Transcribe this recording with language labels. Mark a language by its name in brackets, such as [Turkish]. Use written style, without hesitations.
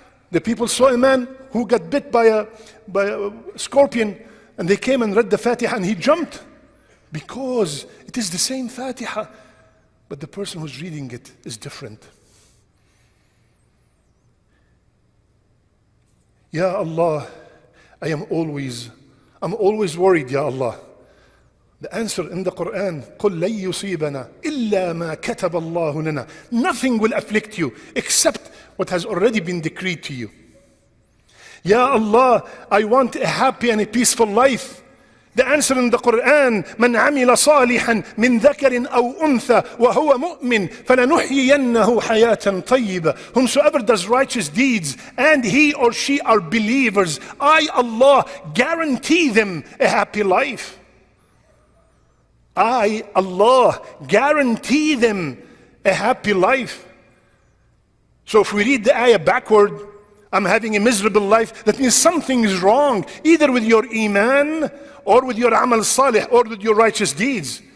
[English] The people saw a man who got bit by a scorpion, and they came and read the Fatiha and he jumped because it is the same Fatiha, but the person who's reading it is different. Ya Allah, I'm always worried, Ya Allah. The answer in the Quran, [Arabic] قُلْ لَن يُصِيبَنَا إِلَّا مَا كَتَبَ اللَّهُ لَنَا. [English] Nothing will afflict you except what has already been decreed to you. Ya Allah, I want a happy and a peaceful life. The answer in the Quran, [Arabic] مَنْ عَمِلَ صَالِحًا مِنْ ذَكَرٍ أَوْ أُنْثَى وَهُوَ مُؤْمِنٌ فَلَنُحْيِيَنَّهُ حَيَاةً طَيِّبَةً. [English] Whomsoever does righteous deeds and he or she are believers, I, Allah, guarantee them a happy life. I, Allah, guarantee them a happy life. So if we read the ayah backward, I'm having a miserable life, that means something is wrong, either with your iman, or with your amal salih, or with your righteous deeds.